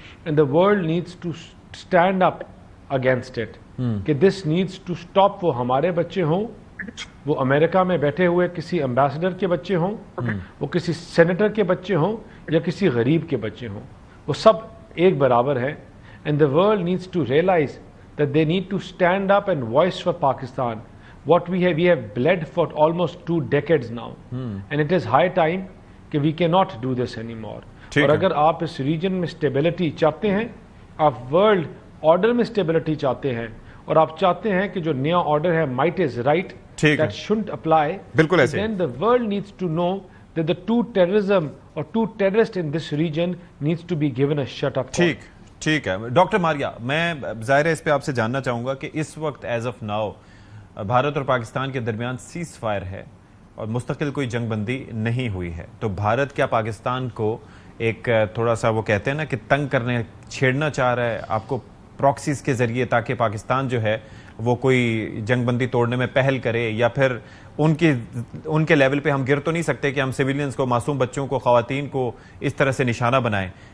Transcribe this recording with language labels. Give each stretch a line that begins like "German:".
English: And the world needs to stand up against it, کہ this needs to stop.
Urdu: وہ ہمارے بچے ہوں, وہ امریکہ میں بیٹھے ہوئے کسی امبیسڈر کے بچے ہوں, وہ کسی سینیٹر کے بچے ہوں, یا کسی غریب کے بچے ہوں, وہ سب ایک برابر ہیں.
English: And the world needs to realize that they need to stand up and voice for Pakistan what we have bled for almost 2 decades now, and it is high time کہ we cannot do this anymore.
Urdu: اور اگر آپ اس region میں stability چاہتے ہیں, آپ world order میں stability چاہتے ہیں, اور آپ چاہتے ہیں کہ جو نیا آرڈر ہے might is right that shouldn't apply, بالکل ایسے,
English: then the world needs to know that the two terrorists in this region needs to be given a shut up.
Urdu: ٹھیک ہے. ڈاکٹر ماریا, میں ظاہر ہے اس پہ آپ سے جاننا چاہوں گا کہ اس وقت ایز آف ناؤ بھارت اور پاکستان کے درمیان سیز فائر ہے اور مستقل کوئی جنگ بندی نہیں ہوئی ہے, تو بھارت کیا پاکستان کو ایک تھوڑا سا وہ کہتے ہیں نا کہ تنگ کرنے چھیڑنا چاہ رہا ہے آپ کو پراکسیز کے ذریعے, تاکہ پاکستان جو ہے وہ کوئی جنگ بندی توڑنے میں پہل کرے, یا پھر ان کے لیول پہ ہم گر تو نہیں سکتے کہ ہم سویلینز کو, معصوم بچوں کو, خواتین کو اس طرح سے نشانہ بنائیں.